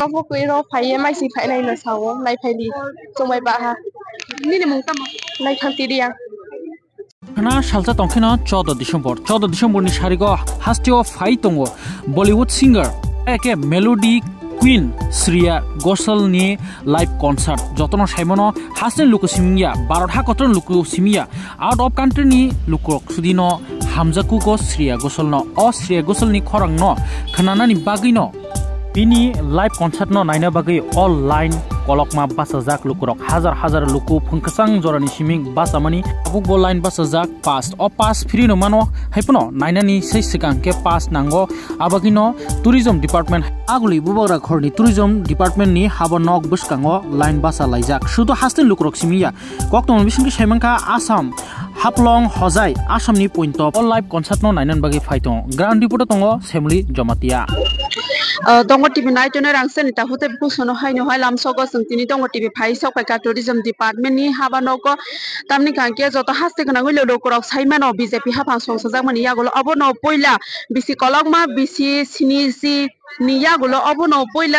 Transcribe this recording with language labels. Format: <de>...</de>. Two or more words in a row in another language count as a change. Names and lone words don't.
<trp>kapo ko iro phai mai si phai nai na sawo lai phai di chomai ba ha ni ne mung tam lai khanti dia Khana salsa tongkhina 14 December ni sarigo hastio phai tongo Bollywood singer eke</trp> <en>melody Queen</en> <trp>Shreya Ghoshal ni</trp> <en>live concert</en> <trp>jotono saimono hasten luku simia barotha kotron luku simia out of country ni luku sudino hamjaku ko Shreya Ghoshal no o Shreya Ghoshal ni khorang no khanana ni bagi no bini</trp> <en>live concert</en> <trp>no naina bagi online kolokma basajak lukurok hazar luku phungkasang jorani siming basamani abuk bo line basajak pass o pass free no mano haipuno naina ni sei sikang ke pass nango abagino</trp> <en>tourism department</en> <trp>aguli bubagra khorni</trp> <en>tourism department</en> <trp>ni habanok buskango line basa laijak shudo hasten lukurok simia koktong bisingki saimangka Assam haplong hojai Assam ni</trp> <en>point of live concert</en> <trp>no nainan bagi faitong</trp> <en>ground report</en> <trp>tongo semli jomatia dongo tv nai tone rangsen ta hote busono haino hailam sogo sungtini dongo tv phai sok ka</trp> <en>tourism department</en> <trp>ni habanoko tamni kanke joto haste kana ngilo lokorok saimano bjp hapang songsajak mani yagolo abono poila bisi kolokma bisi sinisi niyagulo obono poila</trp>